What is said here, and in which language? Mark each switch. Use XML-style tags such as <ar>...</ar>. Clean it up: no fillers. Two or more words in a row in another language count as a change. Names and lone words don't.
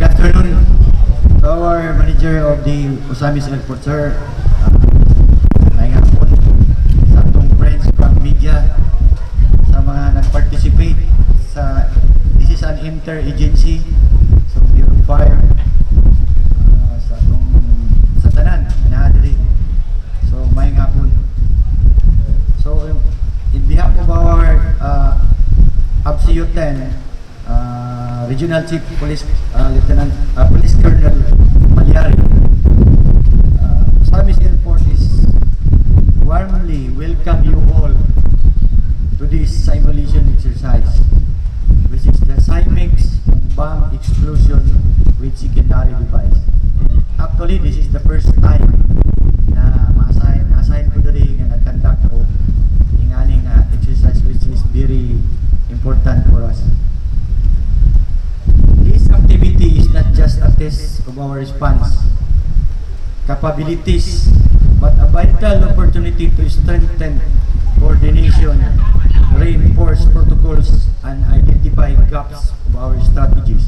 <en>afternoon to our manager of the Osamis Airport, sir.</en> <ceb>May hapon sa atong</ceb> <en>friends from media,</en> <ceb>sa mga nag-participate sa,</ceb> <en>this is an inter-agency, so Bureau of Fire,</en> <ceb>sa atong, sa tanan, inahadiri. So, may hapon.</ceb> <en>So, in behalf of our ABCU 10, Regional Chief Police Lieutenant Police Colonel Malyari, Osamis Airport is warmly welcome you all to this simulation exercise, which is the CIMEX bomb explosion with secondary device. Actually, this is the first time</en> <ceb>na na-assign ko diri nga nag-conduct o ingaling</ceb> <en>exercise, which is very important for us. Activity is not just a test of our response capabilities, but a vital opportunity to strengthen coordination, reinforce protocols, and identify gaps of our strategies.</en>